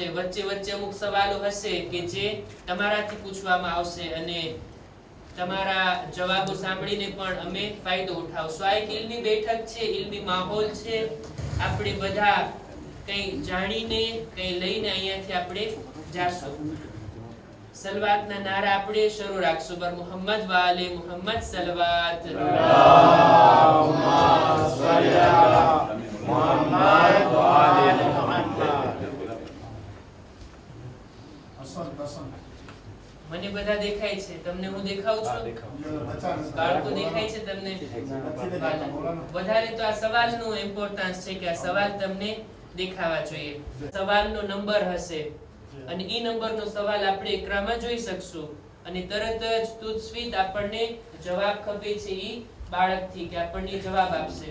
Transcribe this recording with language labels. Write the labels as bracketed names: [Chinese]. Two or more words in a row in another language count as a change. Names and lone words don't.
[Gujarati] વચ્ચે વચ્ચે અમુક સવાલો હશે કે જે તમારાથી પૂછવામાં આવશે અને તમારા જવાબો સાંભળીને પણ અમે ફાયદો ઉઠાવશું. આ એક ઇલ્મી બેઠક છે, ઇલ્મી માહોલ છે. આપણે બધા કંઈ જાણીને કંઈ લઈને અહીંયાથી આપણે જાશું. સલવાતના નારા આપણે શરૂ રાખશું. [Persian] بر محمد و آل محمد صلوات. [Arabic] اللهم صل على محمد وآل محمد. [Gujarati] મને બધા દેખાય છે, તમને હું દેખાઉં છું? બાળકો દેખાય છે તમને? વધારે તો આ સવાલનું ઇમ્પોર્ટન્સ છે કે આ સવાલ તમને દેખાવા જોઈએ. સવાલનો નંબર હશે અને ઈ નંબરનો સવાલ આપણે એકરામાં જોઈ શકશું અને તરત જ તુસ્વીત આપણને જવાબ ખપે છે ઈ બાળકથી કે આપણને જવાબ આપશે.